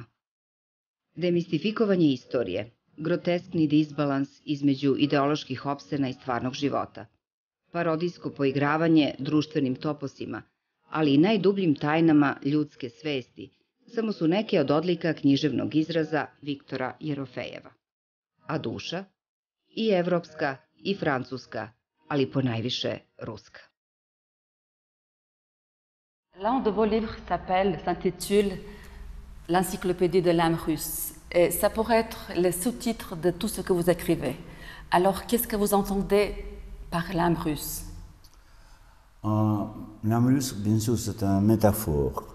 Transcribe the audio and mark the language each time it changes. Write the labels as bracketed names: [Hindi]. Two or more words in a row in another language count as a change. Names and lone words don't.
[Serbian] Demistifikovanje istorije, groteskni disbalans između ideoloških opsena i stvarnog života, parodijsko poigravanje društvenim toposima, ali i najdubljim tajnama ljudske svesti, samo su neke od odlika književnog izraza Viktora Jerofejeva. A duša? I evropska, i francuska, ali ponajviše ruska. [French] L'un de vos livres s'intitule L'encyclopédie de l'âme russe. Et ça pourrait être le sous-titre de tout ce que vous écrivez. Alors, qu'est-ce que vous entendez par l'âme russe? L'âme russe, bien sûr, c'est une métaphore.